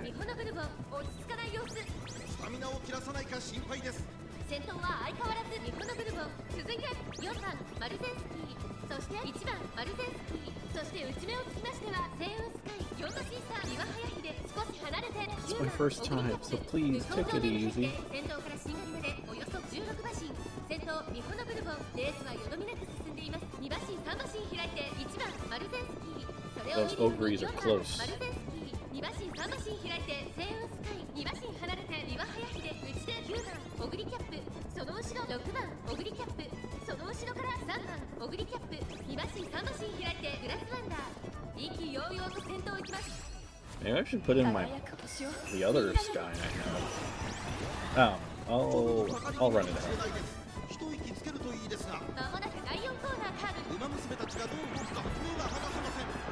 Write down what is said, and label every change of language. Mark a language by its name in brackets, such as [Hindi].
[Japanese] ミホノブルボン落ち着かない様子。スタミナを切らさないか心配です。先頭は相変わらずミホノブルボン。続いて4番マルゼンスキー、そして1番マルゼンスキー、そして内目をつきましてはセイウンスカイ。 4馬審査岩早秀少し離れて [English] It's my first time, so please take it easy. [Japanese] 先頭からしんがりまでおよそ16馬身。先頭ミホノブルボン、レースはよどみなく進んでいます。 2馬身3馬身開いて1番マルゼンスキー、それを [English] Those ogres are close. [Japanese] マルゼンスキー、2馬身3馬身開いてセイウンスカイ。 2馬身離れて岩早秀、内で9番オグリキャップ、その後ろ6番オグリキャップ、その後ろから3番オグリキャップ。 2馬身3馬身開いてグラスワンダー、意気揚々と先頭を行きます。 [English] Maybe I should put in the other sky I have. I'll run it out. [Japanese] 一息つけるといいですが、まもなく第4コーナーカーブ。馬娘たちがどう動くか目が離せません。